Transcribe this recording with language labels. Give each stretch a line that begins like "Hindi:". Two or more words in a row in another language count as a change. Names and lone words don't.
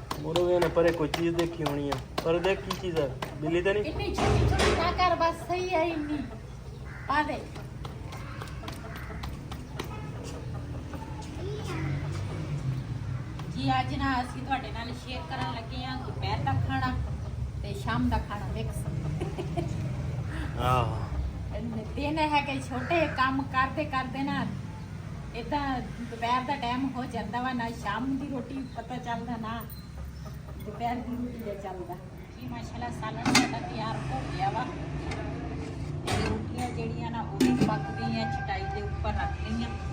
Punjabi: ਉਹਦੇ ਨੇ ਪਰੇ ਕੋਈ ਚੀਜ਼ ਦੇਖੀ ਹੋਣੀ ਆ ਪਰ ਦੇਖ ਕੀ ਚੀਜ਼ ਆ ਬਿੱਲੀ ਤਾਂ ਨਹੀਂ
Hindi: इतनी छोटी छोटी ना कर बस सही है इतनी पा दे जी आज ना
Punjabi: ਅਸੀਂ ਤੁਹਾਡੇ ਨਾਲ ਸ਼ੇਅਰ ਕਰਨ ਲੱਗੇ ਆ ਦੁਪਹਿਰ ਦਾ ਖਾਣਾ ਤੇ ਸ਼ਾਮ ਦਾ ਖਾਣਾ ਮਿਕਸ ਆਹ ਦਿਨ ਹੈ ਕਿ ਛੋਟੇ ਕੰਮ ਕਰਦੇ ਕਰਦੇ ਨਾ ਇਦਾਂ ਦੁਪਹਿਰ ਦਾ ਟਾਈਮ ਹੋ ਜਾਂਦਾ ਵਾ ਨਾ ਸ਼ਾਮ ਦੀ ਰੋਟੀ ਪਤਾ ਚੱਲਦਾ ਨਾ ਦੁਪਹਿਰ ਦੀ ਰੋਟੀ ਦਾ ਚੱਲਦਾ ਜੀ ਮਾਸ਼ਾਅੱਲਾ ਸਾਲਨ ਸਾਡਾ ਤਿਆਰ ਹੋ ਗਿਆ ਵਾ ਇਹ ਰੋਟੀਆਂ ਜਿਹੜੀਆਂ ਨਾ ਉਹ ਵੀ ਪੱਕ ਗਈਆਂ ਚਟਾਈ ਦੇ ਉੱਪਰ ਰੱਖ ਲਈਆਂ